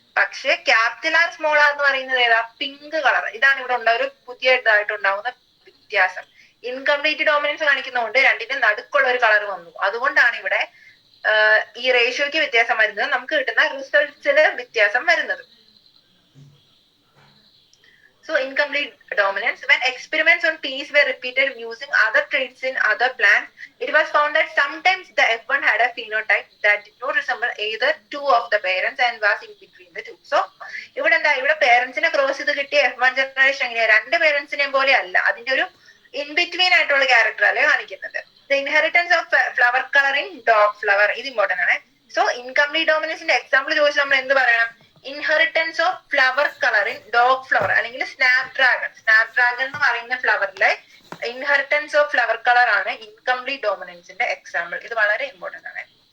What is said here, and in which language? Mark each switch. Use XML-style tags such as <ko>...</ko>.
<ml>പക്ഷെ capital are small R എന്ന് പറയുന്നത് ഏതാ, പിങ്ക് കളർ. ഇതാണ് ഇവിടെ ഉള്ള ഒരു പുതിയതായിട്ടുണ്ടാവുന്ന വ്യത്യാസം. ഇൻകംപ്ലീറ്റ് ഡോമിനൻസ് കാണിക്കുന്നതുകൊണ്ട് രണ്ടിന്റെ നടുക്കുള്ള ഒരു കളർ വന്നു. അതുകൊണ്ടാണ് ഇവിടെ ഈ റേഷ്യോയ്ക്ക് വ്യത്യാസം വരുന്നത്, നമുക്ക് കിട്ടുന്ന റിസൾട്ട്സിൽ വ്യത്യാസം വരുന്നത്.</ml> <en>So incomplete dominance. When experiments on peas were repeated using other traits in other plants, it was found that sometimes the F1 had a phenotype that did not resemble either two of the parents and was in between the two.</en> <ml>So ഇവിടെ എന്താ, ഇവിടെ പേരൻസിനെ cross ചെയ്ത് കിട്ടിയ F1 generation എങ്ങനെയാ, രണ്ട് പേരൻസിനെയും പോലെ അല്ല, അതിന്റെ ഒരു ഇൻ ബിറ്റ്വീൻ ആയിട്ടുള്ള ക്യാരക്ടറല്ലേ കാണിക്കുന്നത്.</ml> <en>The inheritance of flower color in dog flower,</en> <ml>ഇത് ഇമ്പോർട്ടന്റ് ആണ്. സോ ഇൻകംപ്ലീറ്റ് ഡോമിനൻസിന്റെ എക്സാമ്പിൾ ചോദിച്ചാൽ നമ്മൾ എന്ത് പറയണം, inheritance of flower colour in dog flower അല്ലെങ്കിൽ സ്നാപ് ഡ്രാഗൺ എന്ന് പറയുന്ന ഫ്ലവറിലെ ഇൻഹെറിറ്റൻസ് ഓഫ് ഫ്ലവർ കളർ ആണ് ഇൻകംപ്ലീറ്റ് ഡോമിനൻസിന്റെ എക്സാമ്പിൾ. ഇത് വളരെ ഇമ്പോർട്ടന്റ് ആണ്.</ml>